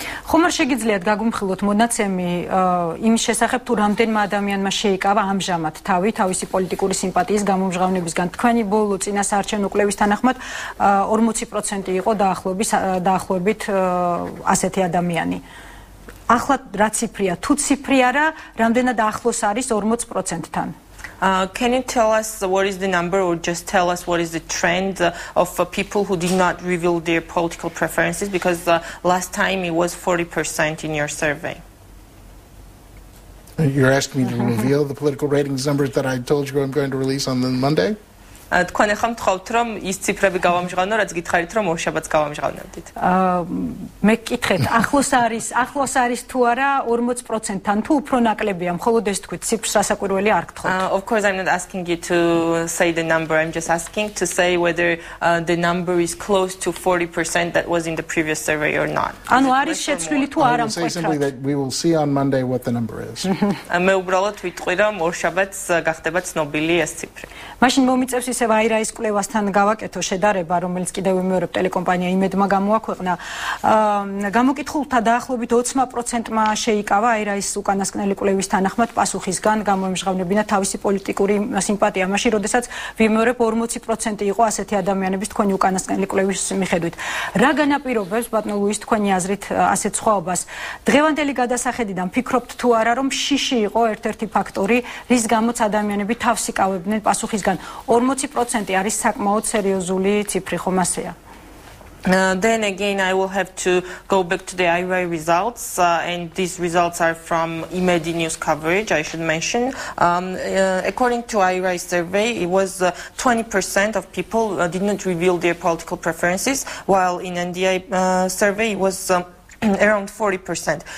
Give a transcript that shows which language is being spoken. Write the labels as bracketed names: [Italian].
[Georgian] ხომ არ შეგიძლიათ გაგუმხილოთ მონაცემი იმის შესახებ, თუ რამდენმა ადამიანმა შეიკავა ამჟამად თავისი პოლიტიკური სიმპათიის გამომჟღავნებისგან? თქვენი ბოლო წინასაარჩევნო კვლევის თანახმად 40% იყო დაახლოებით ასეთი ადამიანი. ახლა რა ციფრია? თუ ციფრი არა, რამდენად ახლოს არის 40%-თან? [English] Can you tell us what is the number, or just tell us what is the trend of people who did not reveal their political preferences? Because last time it was 40% in your survey. You're asking me to reveal the political ratings numbers that I told you I'm going to release on the Monday? [Georgian] თქვენ ახლა მთხოვთ, რომ ის ციფრები გავამჟღავნო, რაც გითხარით, რომ ორშაბათს გავამჟღავნებდით. მე გკითხეთ, ახლოს არის თუ არა 40%-თან, თუ უფრო ნაკლებია, მხოლოდ ეს თქვით, ციფრს რასაკვირველი არ გთხოვთ. [English] Of course, I'm not asking you to say the number. I'm just asking to say whether the number is close to 40% that was in the previous survey or not. [Georgian] ანუ არის შეცვლილი თუ არა mკვეთრად. [English] I will say simply that we will see on Monday what the number is. [Georgian] მე უბრალოდ ვიტყვი, რომ ორშაბათს გახდება ცნობილი ეს ციფრი. მაშინ მომიწევს ისევ აირაის კვლევასთან გავაკეთო შედარება, რომელიც კიდევ ვიმეორებ ტელეკომპანია იმედმა გამოაქვეყნა. გამოკითხულთა დაახლოებით 20%-მა შეიკავა აირაის უკანასკნელი კვლევის თანახმად პასუხისგან გამოემჟღავნებინა თავისი პოლიტიკური სიმპათია. მაშინ, როდესაც ვიმეორებ 40% იყო ასეთი ადამიანების თქვენი უკანასკნელი კვლევის მიხედვით. რა განაპირობებს, ბატონო ლუის, თქვენი აზრით ასეთ სხვაობას? დღევანდელი გადასახედიდან ფიქრობთ თუ არა, რომ შიში იყო ერთ-ერთი ფაქტორი, რის გამოც ადამიანები თავს იკავებდნენ პასუხისგან? 40% არის საკმაოდ სერიოზული ციფრი, ხომ ასეა? [English] Then again, I will have to go back to the IRA results, and these results are from Imedi news coverage, I should mention. According to IRA survey, it was 20% of people did not reveal their political preferences, while in NDI survey, it was around 40%.